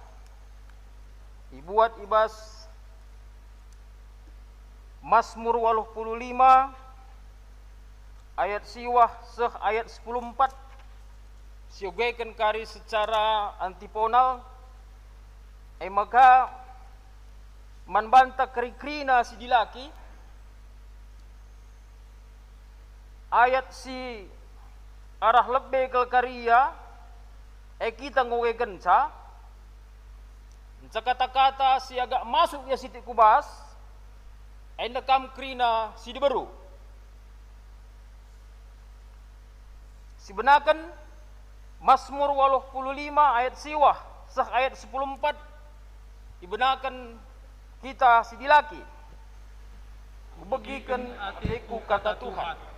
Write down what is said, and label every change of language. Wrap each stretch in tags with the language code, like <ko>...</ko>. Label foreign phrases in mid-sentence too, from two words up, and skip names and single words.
<btx>ibuat ibas Mazmur 85 ayat siwah seh ayat 14, siogekan kari secara antiponal, maka manbanta kerikrina si dilaki, ayat si arah lebih ke karya, kita ngogekan ca, kata-kata si agak masuk ya siti kubas, kam krina si diberu. Si benakan Mazmur 85 ayat siwah sah ayat 14, dibenakan kita si dilaki, begikan atiku kata Tuhan.</btx>